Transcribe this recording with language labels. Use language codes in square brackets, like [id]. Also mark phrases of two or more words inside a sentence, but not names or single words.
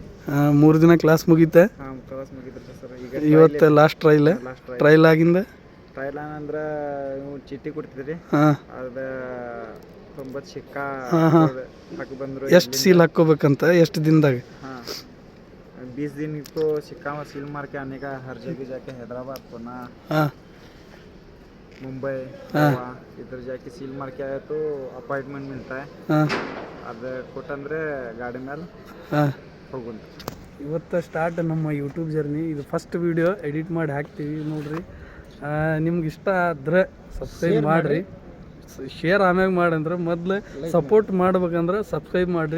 [kn] 3 ದಿನ ಕ್ಲಾಸ್ ಮುಗೀತೆ. ಹಾಂ, ಕ್ಲಾಸ್ ಮುಗಿದ್ರಿ ಸರ್. ಈಗ ಇವತ್ತು [en] last trial [kn] ಆಗಿಂದ. ಟ್ರಯಲ್ ಅಂದ್ರೆ ನೀವು ಚೀಟಿ ಕೊಡ್ತಿದ್ರಿ, ಅದು 90 ಸಿಕ್ಕಾ ಹಾಕಿ ಬಂದರು. ಎಷ್ಟು ಸೀಲ್ ಹಾಕ್ಕೋಬೇಕಂತ, ಎಷ್ಟು ದಿನದಾಗ? [hi] ಹಾಂ, 20 दिन को सिक्का में सील मार के आने का, हर जगह जाके हैदराबाद, पुणे, मुंबई, गोवा इधर जाके सील मार के आया तो अपॉइंटमेंट मिलता है. [kn] ಅದು ಕೊಟ್ಟಂದ್ರೆ ಗಾಡಿ ಮೇಲೆ ಹೋಗುದು. ಇವತ್ತು ಸ್ಟಾರ್ಟ್ ನಮ್ಮ ಯೂಟ್ಯೂಬ್ ಜರ್ನಿ. ಇದು [en] first video edit [kn] ಮಾಡಿ ಹಾಕ್ತೀವಿ ನೋಡ್ರಿ. ನಿಮ್ಗೆ ಇಷ್ಟ ಆದ್ರೆ ಸಬ್ಸ್ಕ್ರೈಬ್ ಮಾಡಿರಿ, ಶೇರ್ ಆಮ್ಯಾಗ ಮಾಡಂದ್ರೆ ಮೊದಲು ಸಪೋರ್ಟ್ ಮಾಡ್ಬೇಕಂದ್ರೆ ಸಬ್ಸ್ಕ್ರೈಬ್ ಮಾಡಿರಿ.